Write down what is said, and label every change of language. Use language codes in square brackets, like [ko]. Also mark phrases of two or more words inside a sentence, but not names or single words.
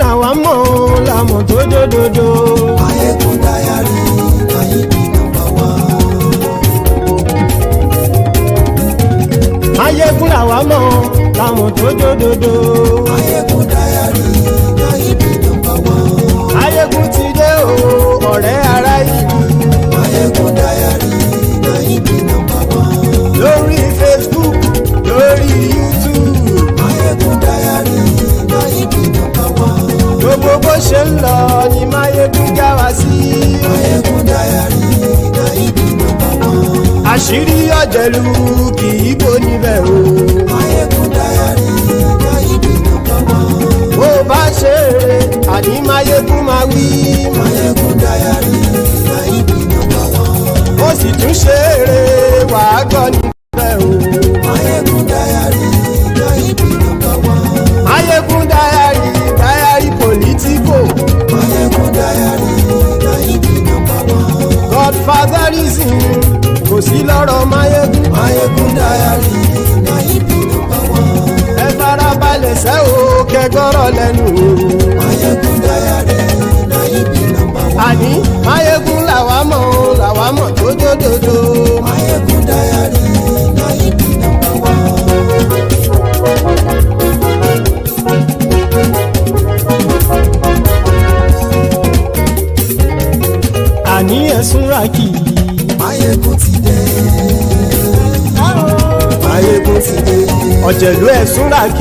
[yo] mọ̀ làmọ̀ tó dòdòdò. [pcm] Maiyegun Diary, na you be number one. [yo] Maiyegun làwa mọ̀ làmọ̀ tó dòdòdò. [pcm] Maiyegun Diary, na you be number one. [yo] Maiyegun ti dé o ọ̀rẹ́ ará ìlú. [pcm] Maiyegun Diary, na you be number one. [yo] Lórí Facebook, lórí YouTube. [pcm] Maiyegun Diary, na you be number one. [yo] Gbogbo bó ṣe ń lọ ni Maiyegun já wa sí. [pcm] Maiyegun Diary, na you be number one. [yo] Àṣírí ọ̀jẹ̀lú kì í bò níbẹ̀ o. [pcm] Maiyegun Diary, na you be number one. [yo] Bó bá ṣe eré àní Maiyegun máa wí. [pcm] Maiyegun Diary, na you be number one. [yo] Ó sì tún ṣe eré wàá gbọ́ níbẹ̀ o. [pcm] Maiyegun Diary, na you be number one. Maiyegun Diary, Diary Politico. Maiyegun Diary, na you be number one. [yo] Godfatherism kò sí lọ́rọ̀ Maiyegun. [pcm] Maiyegun Diary, na you be number one. [yo] Ẹ farabalẹ̀ sẹ́ o kẹgọ́rọ̀ lẹ́nu o. [pcm] Maiyegun Diary, na you be number one. [yo] Àní Maiyegun làwa mọ̀ tó dòdòdò. [pcm] Maiyegun Diary, na you be number one. [yo] Àní ẹ̀sùn ràkì. Maiyegun ti dé. Maiyegun ti dé. Ọ̀jẹ̀lú ẹ̀sùn ràkì.